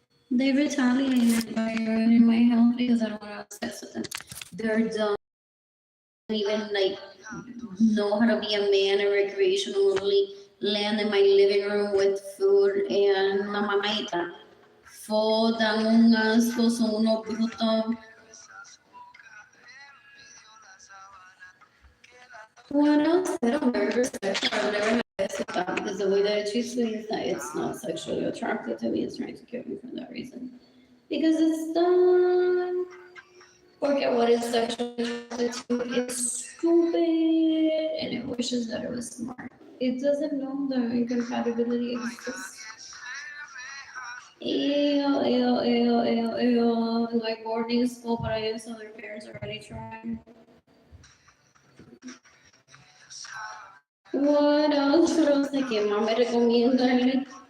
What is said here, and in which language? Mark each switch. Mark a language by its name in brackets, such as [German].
[English] They retaliated by ruining my health because I don't want to have sex with them. They're dumb. Even like know how to be a man and recreationally land in my living room with food and [Spanish] una mamaita. Dan un asco, son unos brutos. [English] What else? I don't remember sexual. I've never had sex with that because the way that it treats me is that it's not sexually attractive to me. It's trying to kill me for that reason. Because it's done. Porque what is sexually attractive to is stupid and it wishes that it was smart. It doesn't know that incompatibility exists. Ew, ew, ew, ew, ew. Like boarding school, but I guess other parents already tried. What else? What else [Spanish] de que más me recomiendan?